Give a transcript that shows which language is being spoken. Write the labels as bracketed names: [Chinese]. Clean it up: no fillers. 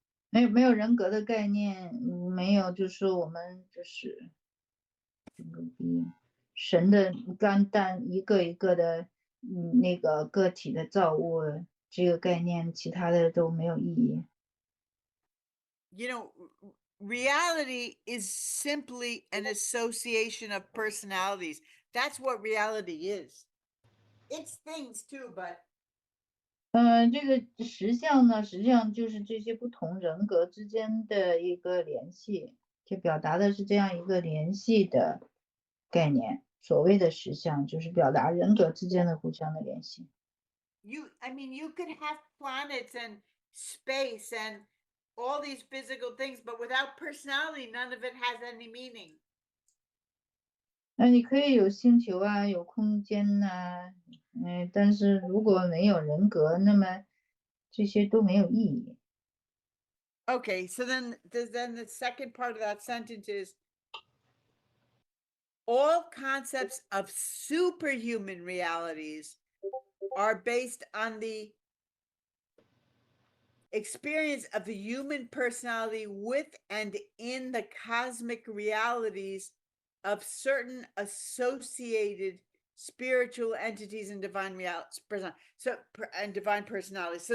[Chinese] 没有人格的概念，没有就是说我们就是神的单单一个一个的那个个体的造物这个概念，其他的都没有意义。 [English] You know, reality is simply an association of personalities. That's what reality is. It's things too, but [Chinese] 这个实相呢，实际上就是这些不同人格之间的一个联系，就表达的是这样一个联系的概念。所谓的实相就是表达人格之间的互相的联系。 [English] I mean, you could have planets and space and all these physical things, but without personality, none of it has any meaning. [Chinese] 那你可以有星球啊，有空间呐，但是如果没有人格，那么这些都没有意义。 [English] Okay, so then the second part of that sentence is, all concepts of superhuman realities are based on the experience of the human personality with and in the cosmic realities of certain associated spiritual entities and divine realities, and divine personalities.